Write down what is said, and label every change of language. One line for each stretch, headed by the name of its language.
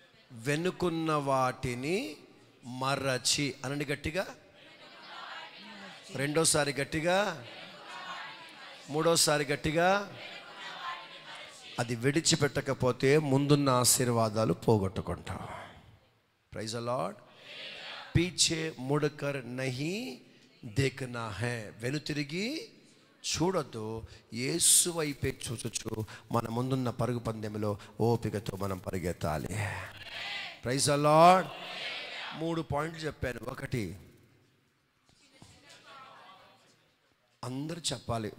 Telugu: వెనుకున్న వాటిని మరచి అనండి గట్టిగా, రెండోసారి గట్టిగా, మూడోసారి గట్టిగా. అది విడిచిపెట్టకపోతే ముందున్న ఆశీర్వాదాలు పోగొట్టుకుంటాం.
English: Praise the Lord.
Hindi: పీछे मुड़कर नहीं देखना है.
Telugu: వెనుతిరిగి చూడొద్దు, యేసు వైపే చూచొచ్చు మన ముందున్న పరుగు పందెంలో ఓపికతో మనం పరిగెత్తాలి.
English: Praise the Lord.
Telugu: 3 పాయింట్లు చెప్పాను. ఒకటి అందరూ చెప్పాలి.